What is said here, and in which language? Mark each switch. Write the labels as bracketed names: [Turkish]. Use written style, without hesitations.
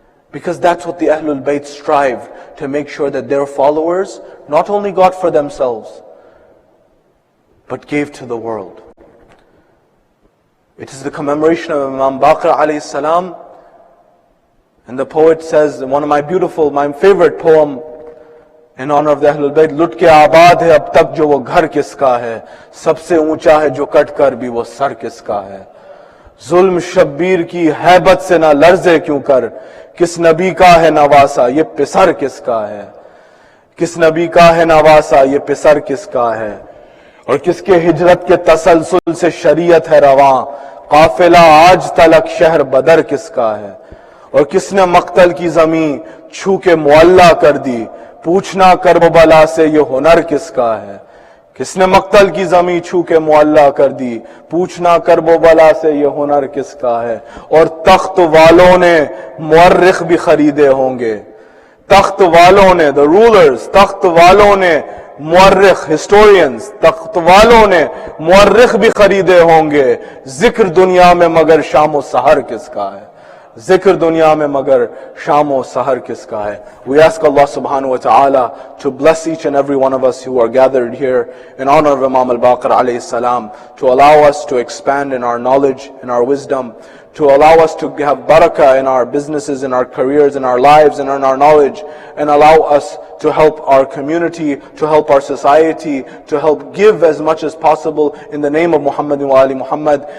[English] Because that's what the Ahlul Bayt strive to make sure that their followers not only got for themselves, but gave to the world. It is the commemoration of Imam Baqir alayhi salam. And the poet says, my favorite poem In honor of the Ahlul Bayt, [Urdu] لٹ کے آباد ہے اب تک جو وہ گھر کس کا ہے, سب سے اونچا ہے جو کٹ کر بھی وہ سر کس کا ہے. ظلم شبیر کی ہیبت سے نہ لرزے کیوں کر, کس نبی کا ہے نواسا یہ پسر کس کا ہے. کس نبی کا ہے نواسا یہ پسر کس کا ہے. اور کس کے ہجرت کے تسلسل سے شریعت ہے رواں, قافلہ آج تلک شہر بدر کس کا ہے. اور کس نے مقتل کی زمین چھو کے معلّہ کر دی, پوچھنا کرب و بلا سے یہ ہنر کس کا ہے. کس نے مقتل کی زمین چھو کے معلّہ کر دی, پوچھنا کرب و بلا سے یہ ہنر کس کا ہے. اور تخت والوں نے مورخ بھی خریدے ہوں گے, تخت والوں نے, the rulers, تخت والوں نے مورخ, historians, تخت والوں نے مورخ بھی خریدے ہوں گے. ذکر دنیا میں مگر شام و سحر کس کا ہے, ذکر دنیا میں مگر شام و سحر کس کا ہے. [English] We ask Allah subhanahu wa ta'ala to bless each and every one of us who are gathered here in honor of Imam al-Baqir alayhi salam, to allow us to expand in our knowledge, in our wisdom, to allow us to have barakah in our businesses, in our careers, in our lives, and in our knowledge, and allow us to help our community, to help our society, to help give as much as possible in the name of Muhammad wa Ali Muhammad.